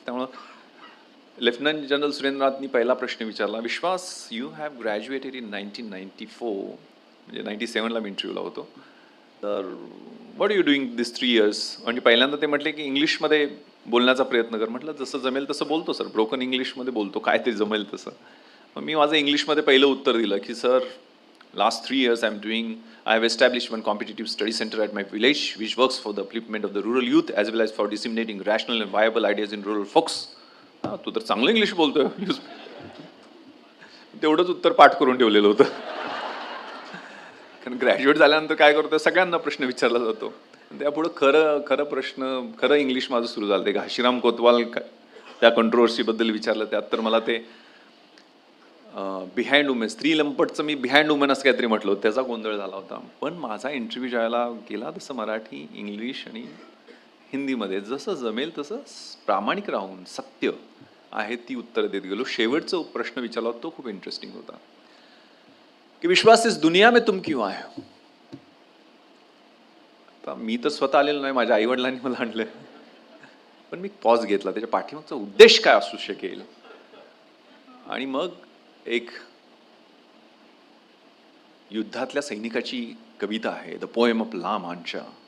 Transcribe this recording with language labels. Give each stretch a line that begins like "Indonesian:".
Marathi: त्यामुळं lieutenant general सुरेंद्रनाथनी पहिला प्रश्न विचारला, विश्वास,
English: you have graduated in 1994,
Marathi: म्हणजे 97ला मी इंटरव्ह्यूला होतो, तर
English: What you doing this 3 years?
Marathi: म्हणजे पहिल्यांदा ते म्हटले की इंग्लिशमध्ये बोलण्याचा प्रयत्न कर. म्हटलं जसं जमेल तसं बोलतो सर, ब्रोकन इंग्लिशमध्ये बोलतो, काय ते जमेल तसं. मग मी माझं इंग्लिशमध्ये पहिलं उत्तर दिलं की sir,
English: last 3 years I have established one competitive study center at my village which works for the upliftment of the rural youth as well as for disseminating rational and viable ideas in rural folks.
Marathi: तू तर चांगलं English बोलतोय. तेवढंच उत्तर पाठ करून ठेवलेलं होतं. कारण ग्रॅज्युएट झाल्यानंतर काय करतो, सगळ्यांना प्रश्न विचारला जातो. त्यापुढं खरं इंग्लिश माझं सुरू झालं. ते घाशीराम कोतवाल त्या कंट्रोवर्सीबद्दल विचारलं, त्यात तर मला ते
English: behind women,
Marathi: स्त्री लंपटचं मी बिहाइंड वुमेन असं काहीतरी म्हटलं, त्याचा गोंधळ झाला होता. पण माझा इंटरव्ह्यू ज्यावेळेला गेला तसं मराठी, इंग्लिश आणि हिंदीमध्ये जसं जमेल तसं प्रामाणिक राहून सत्य आहे ती उत्तर देत गेलो. शेवटचा प्रश्न विचारला तो खूप इंटरेस्टिंग होता की विश्वास,
Hindi: इस दुनिया में तुम क्यों आए हो?
Marathi: आता मी तर स्वतः आलेलो नाही, माझ्या आईवडिलांनी मला आणलंय. पण मी पॉज घेतला, त्याच्या पाठीमागचा उद्देश काय असू शकेल. आणि मग एक युद्धातल्या सैनिकाची कविता आहे, द पोएम ऑफ ला मांचा.